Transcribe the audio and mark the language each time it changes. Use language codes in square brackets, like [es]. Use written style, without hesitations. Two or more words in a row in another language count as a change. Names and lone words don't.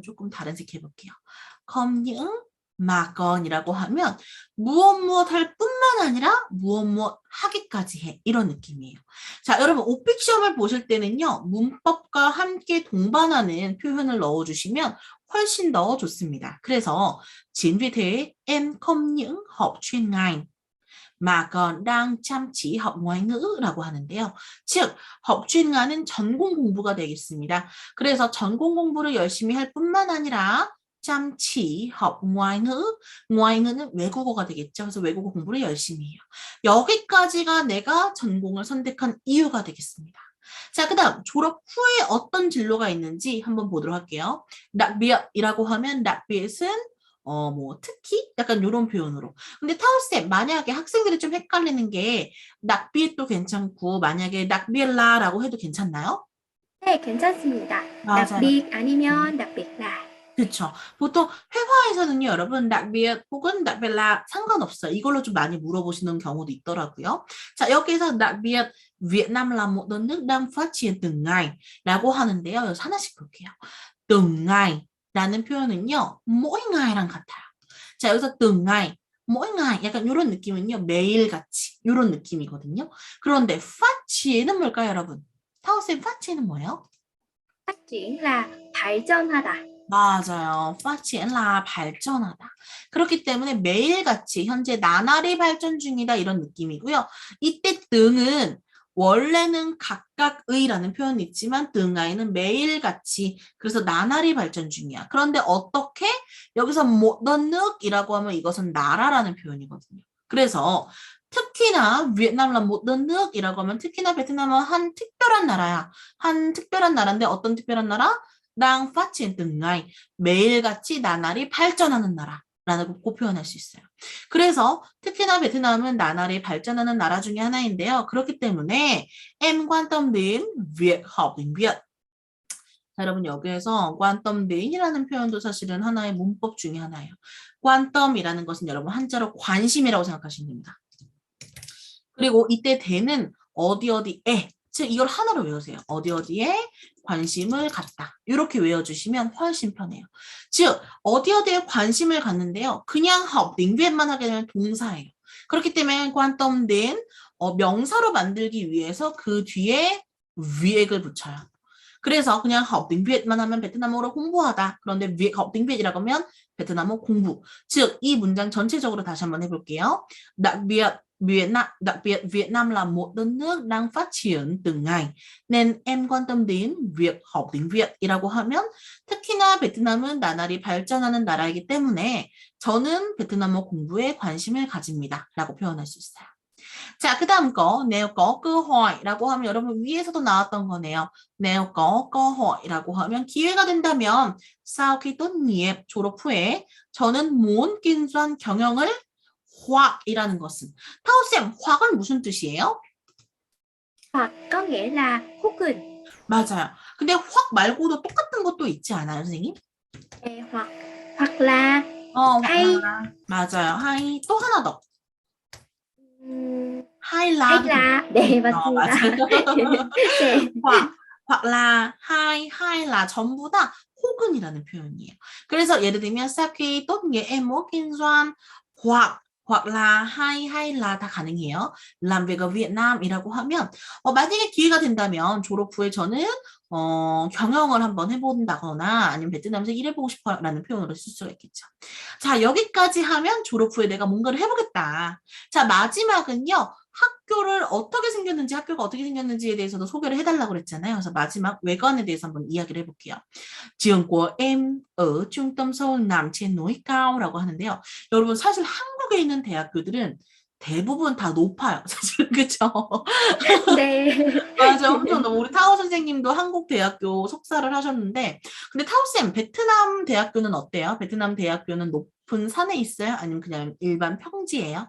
[ko] 조금 다른 색 해볼게요. 컴những 마건이라고 하면 무엇 할 뿐만 아니라 무엇 하기까지 해. 이런 느낌이에요. 자, 여러분 오픽 시험을 보실 때는요. 문법과 함께 동반하는 표현을 넣어주시면 훨씬 더 좋습니다. [vi] 그래서 chính vì thế em không những học chuyên ngành mà còn đang chăm chỉ học ngoại ngữ [ko] 라고 하는데요. 즉, [vi] học chuyên ngành [ko] 은 전공 공부가 되겠습니다. 그래서 전공 공부를 열심히 할 뿐만 아니라 [vi] chăm chỉ học ngoại ngữ, ngoại ngữ [ko] 는 외국어가 되겠죠. 그래서 외국어 공부를 열심히 해요. 여기까지가 내가 전공을 선택한 이유가 되겠습니다. 자, 그 다음 졸업 후에 어떤 진로가 있는지 한번 보도록 할게요. [vi] đặc biệt [ko] 이라고 하면 [vi] đặc biệt [ko] 은 특히 약간 이런 표현으로. 근데 타우쌤, 만약에 학생들이 좀 헷갈리는 게 낙비도 괜찮고 만약에 낙비엘라라고 해도 괜찮나요? 네, 괜찮습니다. [vi] đặc [ko] 맞아요. [vi] biệt 아니면 đặc biệt là. [ko] 그렇죠. 보통 회화에서는요, 여러분, [vi] đặc biệt 혹은 đặc biệt là 상관없어요. [ko] 이걸로 좀 많이 물어보시는 경우도 있더라고요. 자, 여기서 [vi] đặc biệt Việt Nam là một đất nước đang phát triển từng ngày [ko] 라고 하는데요. 여기서 하나씩 볼게요. [vi] từng ngày [ko] 라는 표현은요, [vi] mỗi ngày [ko] 랑 같아요. 자, 여기서 [vi] từng ngày, mỗi ngày [ko] 약간 이런 느낌은요, 매일같이 이런 느낌이거든요. 그런데 [vi] phát triển [ko] 은 뭘까요, 여러분? 타오쌤 [vi] phát triển [ko] 은 뭐예요? [vi] phát triển là 발전하다. [ko] 맞아요. 파치엔라 발전하다. 그렇기 때문에 매일같이 현재 나날이 발전 중이다 이런 느낌이고요. 이때 등은 원래는 각각의라는 표현이 있지만 등하에는 매일같이 그래서 나날이 발전 중이야. 그런데 어떻게 여기서 못던늑이라고 하면 이것은 나라라는 표현이거든요. 그래서 특히나 베트남은 못던늑이라고 하면 특히나 베트남은 한 특별한 나라야. 한 특별한 나라인데 어떤 특별한 나라? [vi] đang phát triển từng ngày, [ko] 매일같이 나날이 발전하는 나라라고 표현할 수 있어요. 그래서 특히나 베트남은 나날이 발전하는 나라 중에 하나인데요. 그렇기 때문에 [vi] em quan tâm đến việc học tiếng Việt. [ko] 자, 여러분 여기에서 [vi] quan tâm dén [ko] 이라는 표현도 사실은 하나의 문법 중에 하나예요. [vi] quan tâm [ko] 이라는 것은 여러분 한자로 관심이라고 생각하시면 됩니다. 그리고 이때 대는 어디 어디에 즉 이걸 하나로 외우세요. 어디 어디에 관심을 갖다. 이렇게 외워주시면 훨씬 편해요. 즉 어디 어디에 관심을 갖는데요. 그냥 [vi] học tiếng Việt [ko] 만 하게 되면 동사예요. 그렇기 때문에 [vi] quan tâm đến [ko] 명사로 만들기 위해서 그 뒤에 위액을 붙여요. 그래서 그냥 [vi] học tiếng Việt [ko] 만 하면 베트남어로 공부하다. 그런데 [vi] việc học tiếng Việt [ko] 이라고 하면 베트남어 공부. 즉 이 문장 전체적으로 다시 한번 해볼게요. [vi] đặc biệt Việt Nam là một đất nước đang phát triển từng ngày nên em quan tâm đến việc học tiếng Việt [ko] 이라고 하면 특히나 베트남은 나날이 발전하는 나라이기 때문에 저는 베트남어 공부에 관심을 가집니다 라고 표현할 수 있어요. 자, 그 다음 거 [vi] nếu có cơ hội [ko] 라고 하면 여러분 위에서도 나왔던 거네요. [vi] nếu có cơ hội [ko] 라고 하면 기회가 된다면 [vi] sau khi tốt nghiệp [ko] 졸업 후에 저는 [vi] muốn kinh doanh [ko] 경영을 hoặc 이라는 것은 타오쌤 hoặc 은 무슨 뜻이에요? [vi] Hoặc có nghĩa là 혹은. [ko] 맞아요. 근데 hoặc 말고도 똑같은 것도 있지 않아요, 선생님? 네, [vi] hoặc là hoặc hay. [ko] là 맞아요. hay 또 하나 더. [vi] hay hay là là. [ko] 네, 맞습니다. 맞아요. 네. [vi] hoặc là hay là [ko] 전부 다 혹은이라는 표현이에요. 그래서 예를 들면 [vi] sau khi tốt nghiệp em muốn kinh doanh hoặc là hay là [ko] 다 가능해요. [vi] làm việc ở Việt Nam [ko] 이라고 하면 만약에 기회가 된다면 졸업 후에 저는 경영을 한번 해본다거나 아니면 베트남에서 일해보고 싶어라는 표현으로 쓸 수가 있겠죠. 자, 여기까지 하면 졸업 후에 내가 뭔가를 해보겠다. 자, 마지막은요. 학교가 어떻게 생겼는지에 대해서도 소개를 해달라고 그랬잖아요. 그래서 마지막 외관에 대해서 한번 이야기를 해볼게요. [vi] trường của em ở trung tâm Seoul nằm trên núi cao라고 하는데요. [ko] 여러분 사실 한국에 있는 대학교들은 대부분 다 높아요. 사실은 그렇죠? 네. 맞아, 엄청 너무 우리 타오 선생님도 한국 대학교 석사를 하셨는데, 근데 타오쌤 베트남 대학교는 어때요? 베트남 대학교는 높은 산에 있어요? 아니면 그냥 일반 평지예요?